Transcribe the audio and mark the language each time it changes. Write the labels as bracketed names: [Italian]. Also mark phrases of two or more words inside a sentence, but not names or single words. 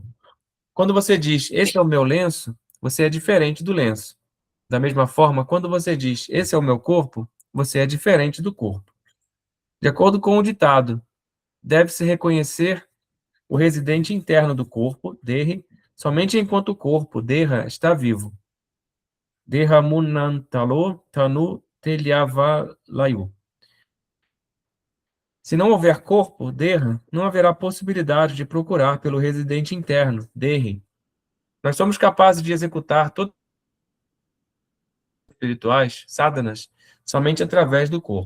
[Portuguese] Quando você diz, esse é o meu lenço, você é diferente do lenço. Da mesma forma, quando você diz, esse é o meu corpo, você é diferente do corpo. De acordo com o ditado, deve-se reconhecer o residente interno do corpo, Dehi, somente enquanto o corpo, Deha, está vivo. [Telugu] దేహ మున్నంతలో తను తెలియవలయు. [Portuguese] Se não houver corpo, Deha, não haverá possibilidade de procurar pelo residente interno, Dehi. Nós somos capazes de executar todas as espirituais, sadhanas, somente através do corpo.